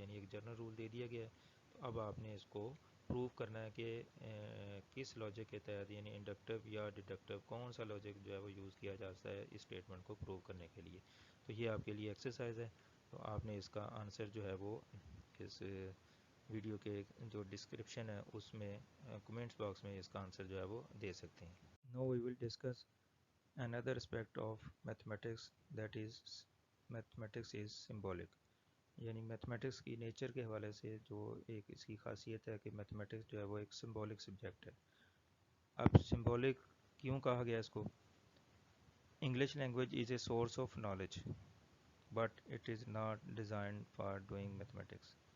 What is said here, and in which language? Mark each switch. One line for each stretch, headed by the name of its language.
Urdu: یعنی ایک general rule دے دیا گیا ہے تو اب آپ نے اس کو پروو کرنا ہے کہ کس لاجک کے تحت، یعنی انڈکٹیو یا ڈیڈکٹیو، کون سا لاجک جو ہے وہ یوز کیا جاتا ہے اس اسٹیٹمنٹ کو پروو کرنے کے لیے. تو یہ آپ کے لیے ایکسرسائز ہے. تو آپ نے اس کا آنسر جو ہے وہ اس ویڈیو کے جو ڈسکرپشن ہے اس میں کمنٹس باکس میں اس کا آنسر جو ہے وہ دے سکتے ہیں.
English: Now we will discuss another aspect of mathematics that is mathematics is symbolic.
Urdu: یعنی میتھمیٹکس کی نیچر کے حوالے سے جو ایک اس کی خاصیت ہے کہ میتھمیٹکس جو ہے وہ ایک سمبولک سبجیکٹ ہے. اب سمبولک کیوں کہا گیا اس کو؟
English: English language is a source of knowledge but it is not designed for doing mathematics.